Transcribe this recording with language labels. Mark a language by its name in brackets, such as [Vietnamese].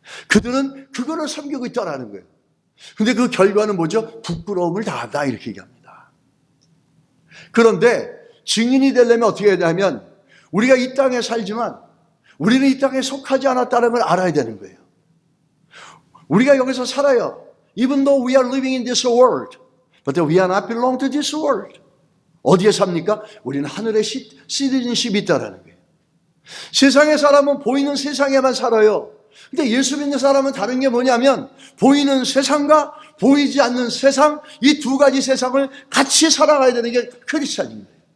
[Korean] 그들은 그거를 섬기고 있다라는 거예요. 근데 그 결과는 뭐죠? 부끄러움을 당한다 이렇게 얘기합니다. 그런데 증인이 되려면 어떻게 해야 되냐면 우리가 이 땅에 살지만 우리는 이 땅에 속하지 않았다는 걸 알아야 되는 거예요. 우리가 여기서 살아요. [English] Even though we are living in this world, but we are not belong to this world. [Korean] 어디에 삽니까? 우리는 하늘의 시티즌십이 있다는 거예요. 세상의 사람은 보이는 세상에만 살아요. 근데 예수 믿는 사람은 다른 게 뭐냐면 보이는 세상과 보이지 않는 세상, 이 두 가지 세상을 같이 살아가야 되는 게 크리스찬입니다.